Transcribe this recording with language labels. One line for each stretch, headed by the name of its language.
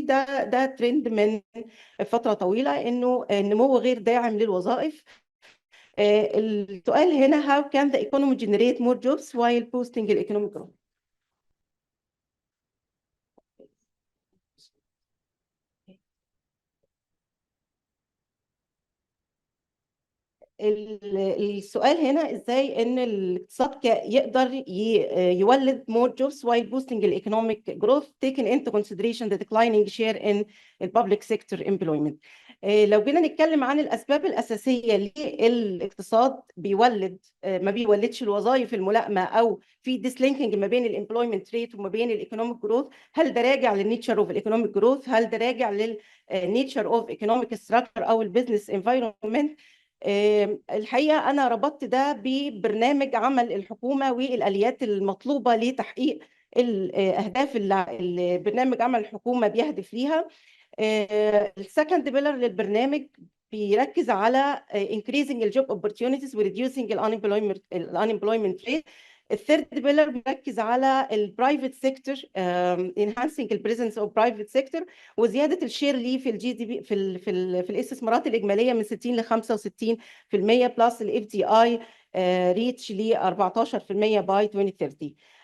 Arabic: ده ترند من فترة طويلة، إنه النمو غير داعم للوظائف. السؤال هنا:
English: how can the economy generate more jobs while boosting the economic growth?
Arabic: السؤال هنا ازاي ان الاقتصاد يقدر يولد
English: more jobs while boosting the economic growth, taking into consideration the declining share in the public sector employment.
Arabic: لو جينا نتكلم عن الاسباب الاساسيه للاقتصاد بيولد ما بيولدش الوظائف الملائمه، او في ديسلينكينج ما بين الامبلويمنت ريت وما بين الايكونوميك جروث، هل ده راجع للنيتشر اوف الايكونوميك جروث؟ هل ده راجع للنيتشر اوف ايكونوميك ستراكشر او البيزنس انفايرمنت؟ الحقيقه انا ربطت ده ببرنامج عمل الحكومه والاليات المطلوبه لتحقيق الاهداف اللي برنامج عمل الحكومه بيهدف ليها. السكند بيلر للبرنامج بيركز على
English: increasing the job opportunities و reducing unemployment rate.
Arabic: الثيرد بيلر بيركز على البرايفت سيكتور،
English: enhancing the presence of private sector
Arabic: وزياده الشير ليه في الجي دي بي في الاستثمارات الاجماليه من 60 ل 65% بلس الاف دي اي ريتش ل 14% باي 2030.